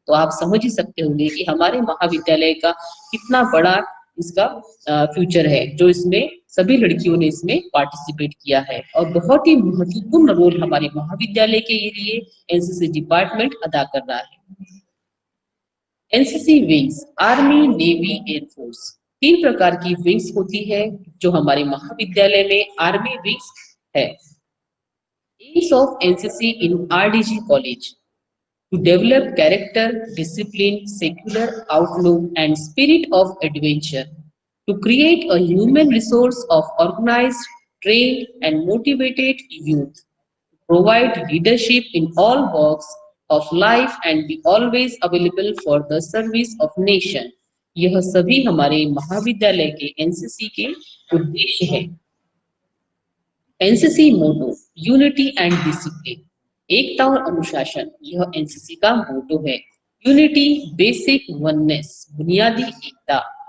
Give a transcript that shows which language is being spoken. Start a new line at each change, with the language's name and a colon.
Hindi: तो आप समझ ही सकते होंगे कि हमारे महाविद्यालय का कितना बड़ा इसका फ्यूचर है, जो इसमें सभी लड़कियों ने इसमें पार्टिसिपेट किया है और बहुत ही महत्वपूर्ण रोल हमारे महाविद्यालय के लिए एनसीसी डिपार्टमेंट अदा कर रहा है। NCC wings, army, navy, air force, 3 प्रकार की विंग्स होती है जो हमारे महाविद्यालय में आर्मी विंग्स है।
English: Aims of NCC in RDG College: to develop character, discipline, secular outlook, and spirit of adventure, to create a human resource of organized, trained, and motivated youth, to provide leadership in all walks of life, and be always available for the service of nation.
Hindi: यह सभी हमारे महाविद्यालय के NCC के उद्देश्य है। NCC motto,
English: unity and discipline,
Hindi: एकता और अनुशासन, यह एनसीसी का मोटो है।
English: unity, basic oneness,
Hindi: बुनियादी एकता।